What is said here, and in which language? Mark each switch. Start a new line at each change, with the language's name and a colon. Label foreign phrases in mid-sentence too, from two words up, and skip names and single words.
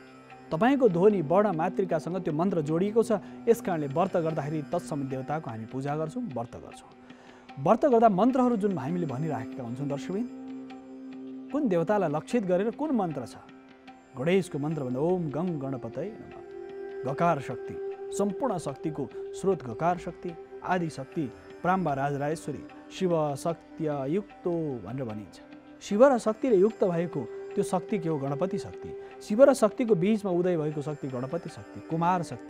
Nepali: तपाईँको ध्वनि, वर्ण, मातृकासँग त्यो मन्त्र जोडिएको छ। यस कारणले व्रत गर्दाखेरि तत्सम देवताको हामी पूजा गर्छौँ, व्रत गर्छौँ। व्रत गर्दा मन्त्रहरू जुन हामीले भनिराखेका हुन्छौँ दर्शकबिन, कुन देवतालाई लक्षित गरेर कुन मन्त्र छ? गणेशको मन्त्र भन्दा
Sanskrit: ओम गङ गणपतये नमः।
Nepali: गकार शक्ति, सम्पूर्ण शक्तिको स्रोत गकार शक्ति, आदि शक्ति, प्राम्बा राजराजेश्वरी,
Sanskrit: शिव शक्तियुक्तो
Nepali: भनेर भनिन्छ। शिव र शक्तिले युक्त भएको त्यो शक्ति के हो? गणपति शक्ति। शिव र शक्तिको बीचमा उदय भएको शक्ति गणपति शक्ति, कुमार शक्ति।